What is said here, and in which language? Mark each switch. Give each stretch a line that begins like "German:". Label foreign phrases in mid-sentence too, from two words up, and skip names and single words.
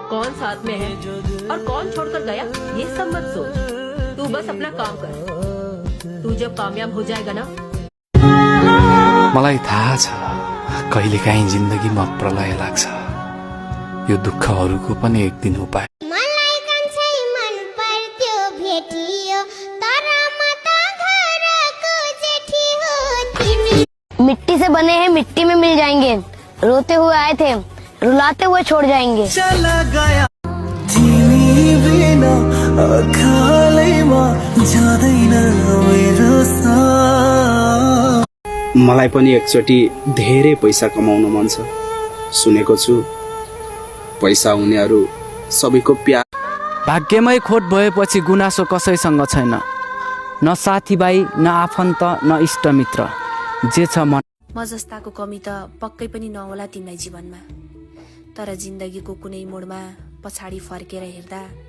Hindi: कौन साथ में है और कौन छोड़कर गया ये सब मत सोच। तू बस अपना काम कर। तू जब कामयाब हो जाएगा ना,
Nepali: मलाई थाहा छ कहिलेकाहीँ जिन्दगीमा प्रलय लाग्छ। यो दुःखहरूको पनि एक दिन उपाय। मलाई कान्छै मन पर्थ्यो भेटियो तर म त घरको जेठी हो।
Hindi: मिट्टी से बने हैं मिट्टी में मिल जाएंगे, रोते हुए आए थे रुलाते हुए छोड़ जाएंगे। चला गया
Nepali: तिमी बिना अखालैमा जाँदैन मेरो साथ। मलाई पनि एकचोटि धेरै पैसा कमाउन मन छ। सुनेको छु पैसा हुनेहरू सबैको प्यार। भाग्यमै खोट भएपछि गुनासो कसैसँग छैन, न साथीभाइ न आफन्त न इष्टमित्र। जे छ मन। म जस्ताको कमी त पक्कै पनि नहोला तिमीलाई जीवनमा, तर जिन्दगीको कुनै मोडमा पछाडि फर्केर हेर्दा